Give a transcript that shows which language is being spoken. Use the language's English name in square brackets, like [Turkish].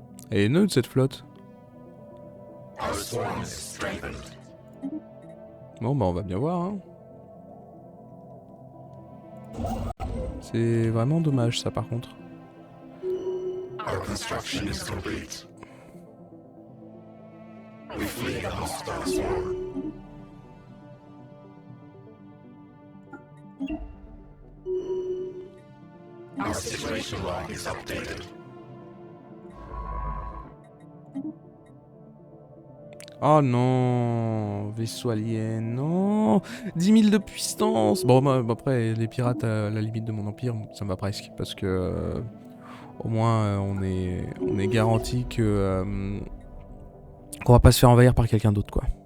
[French] Elle est neutre cette flotte. Bon bah on va bien voir hein. C'est vraiment dommage ça par contre. [English] Our construction is complete. We flee the hostile swarm. Our situation log is updated. [French] Oh non, vaisseau alien, non, 10 000 de puissance. Bon, bah, après, les pirates à la limite de mon empire, ça me va presque, parce que au moins on est garanti que qu'on va pas se faire envahir par quelqu'un d'autre, quoi.